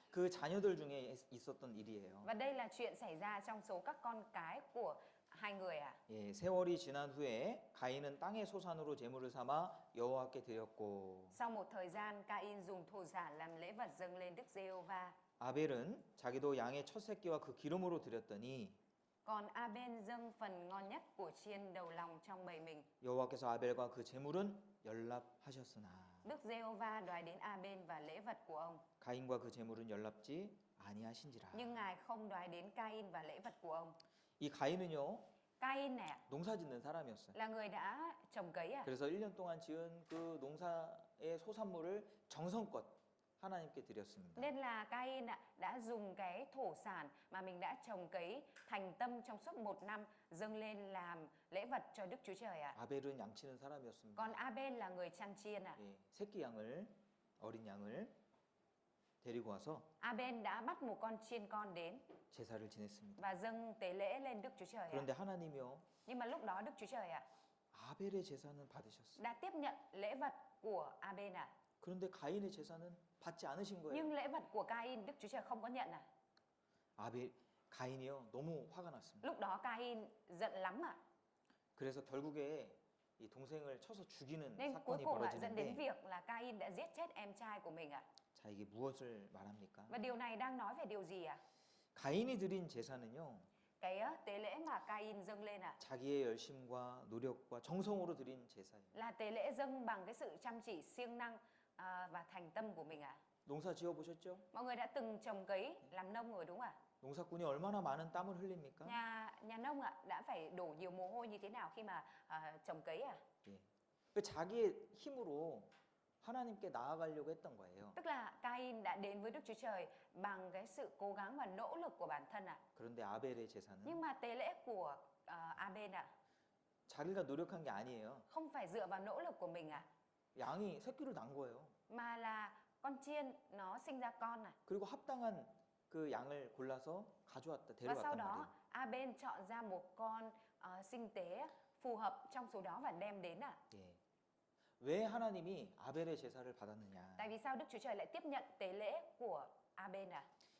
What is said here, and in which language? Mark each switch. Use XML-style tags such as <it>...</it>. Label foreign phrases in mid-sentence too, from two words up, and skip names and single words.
<ko>그 자녀들 중에 있었던 일이에요.</ko> <vi>Và đây là chuyện xảy ra trong số các con cái của hai người ạ.</vi> <ko>예, 세월이 지난 후에 가인은 땅의 소산으로 제물을 삼아 여호와께 드렸고</ko> <vi>Sau một thời gian, Cain dùng thổ sản làm lễ vật dâng lên Đức Giê-hô-va.</vi> <ko>아벨은 자기도 양의 첫 새끼와 그 기름으로 드렸더니</ko> <vi>Còn Abel dâng phần ngon nhất của chiên đầu lòng trong bầy mình.</vi> <ko>여호와께서 아벨과 그 제물은 연락하셨으나</ko> <vi>Đức Giê-hô-va đoái đến Abel và lễ vật của ông.</vi> <ko>가인과 그 제물은 연락지 아니하신지라.</ko> <vi>Nhưng Ngài không đoái đến Cain và lễ vật của ông.</vi> <ko>이 가인은요</ko> <vi>Cain này ạ,</vi> <ko>농사짓는 사람이었어요.</ko> <vi>là người đã trồng cấy ạ.</vi> <ko>그래서 1년 동안 지은 그 농사의 소산물을 정성껏 하나님께 드렸습니다.</ko> <vi>Nên là Cain ạ, đã dùng cái thổ sản mà mình đã trồng cấy thành tâm trong suốt một năm dâng lên làm lễ vật cho Đức Chúa Trời ạ.</vi> <ko>아벨은 양치는 사람이었습니다.</ko> <vi>Còn Abel là người chăn chiên ạ.</vi> <ko>예, 새끼 양을 어린 양을 데리고 와서</ko> <vi>Abel đã bắt một con chiên con đến</vi> <ko>제사를 지냈습니다.</ko> <vi>và dâng tế lễ lên Đức Chúa Trời ạ.</vi> <ko>그런데 하나님이요</ko> <vi>Nhưng mà lúc đó Đức Chúa Trời ạ</vi> <ko>아벨의 제사는 받으셨어요.</ko> <vi>đã tiếp nhận lễ vật của Abel ạ.</vi> <ko>그런데 가인의 제사는 받지 않으신 거예요.</ko> <vi>Nhưng lễ vật của Cain Đức Chúa Trời không có nhận ạ.</vi> <ko>가인이요 너무 화가 났습니다.</ko> <vi>Lúc đó Cain giận lắm ạ.</vi> <ko>그래서 결국에 이 동생을 쳐서 죽이는</ko> <vi>Nên cuối</vi> <ko>사건이</ko> <vi>cùng ạ dẫn đến</vi> <ko>벌어지는데</ko> <vi>việc là Cain đã giết chết em trai của mình ạ.</vi> <ko>자 이게 무엇을 말합니까?</ko> <vi>Và điều này đang nói về điều gì ạ?</vi> <ko>가인이 드린 제사는요</ko> <vi>Cái tế lễ mà Cain dâng lên ạ</vi> <ko>자기의 열심과 노력과 정성으로 드린 제사예요.</ko> <vi>là tế lễ dâng bằng cái sự chăm chỉ siêng năng và thành tâm của mình ạ.</vi> <ko>농사 지어 보셨죠?</ko> <vi>Mọi người đã từng trồng cấy làm nông rồi đúng không ạ?</vi> <ko>농사꾼이 얼마나 많은 땀을 흘립니까?</ko> <vi>Nhà nông ạ đã phải đổ nhiều mồ hôi như thế nào khi mà trồng cấy à?</vi> <ko>예. 그 자기의 힘으로 하나님께 나아가려고 했던 거예요.</ko> <vi>Tức là Cain đã đến với Đức Chúa Trời bằng cái sự cố gắng và nỗ lực của bản thân ạ.</vi> <ko>그런데 아벨의 제사는</ko> <vi>Nhưng mà tế lễ của Abel ạ</vi> <ko>자기가 노력한 게 아니에요.</ko> <vi>không phải dựa vào nỗ lực của mình ạ,</vi> <ko>양이 새끼를 낳은 거예요.</ko> <vi>mà là con chiên nó sinh ra con ạ.</vi> <ko>그리고 합당한 그 양을 골라서 가져왔다</ko> <vi>Và sau</vi> <ko>데려왔단</ko> <vi>đó</vi> <ko>말이에요.</ko> <vi>Abel chọn ra một con sinh tế phù hợp trong số đó và đem đến ạ.</vi> <ko>예. 왜 하나님이 아벨의 제사를 받았느냐?</ko> <vi>Tại vì sao Đức Chúa Trời lại tiếp nhận tế lễ của Abel ạ?</vi>